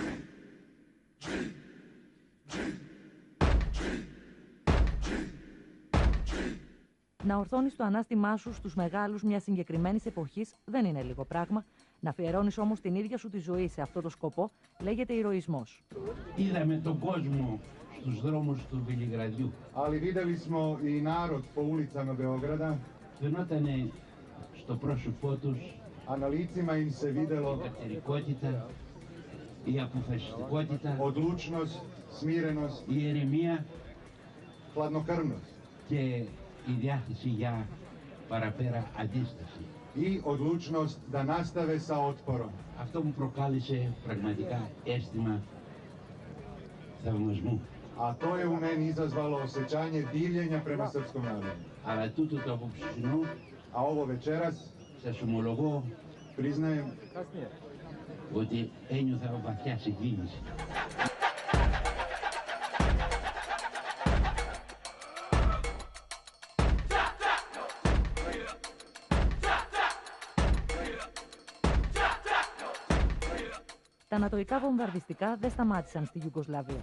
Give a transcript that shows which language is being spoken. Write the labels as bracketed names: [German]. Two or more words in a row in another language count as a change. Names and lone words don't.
[Greek] Να ορθώνεις το ανάστημά σου στους μεγάλους μιας συγκεκριμένης εποχής δεν είναι λίγο πράγμα. Να αφιερώνεις όμως την ίδια σου τη ζωή σε αυτό το σκοπό λέγεται ηρωισμός. Είδαμε τον κόσμο στους δρόμους του Βελιγραδιού. [Serbian] Ali videli smo i narod po ulicama Beograda. [Greek] Φαινότανε στο πρόσωπό τους [Serbian] A na licima im se [Greek] η [Serbian] videlo [Greek] κατερικότητα, η αποφασιστικότητα, [Serbian] odlučnost, smirenost, [Greek] η ηρεμία [Serbian] hladnokrvnost [Greek] και η διάθεση για παραπέρα αντίσταση. [Serbian] i odlučnost da nastave sa otporom. [Greek] Αυτό μου προκάλεσε πραγματικά αίσθημα θαυμασμού. [Serbian] A to je u meni izazvalo osjećanje divljenja prema srpskom narodu. [Greek] Αλλά τούτο το απόψινό [Serbian] A ovo večeras, [Greek] σας ομολογώ [Serbian] priznajem, [Greek] ότι ένιωθα βαθιά συγκίνηση. Τα ανατοϊκά βομβαρδιστικά δεν σταμάτησαν στη Ιουγκοσλαβία.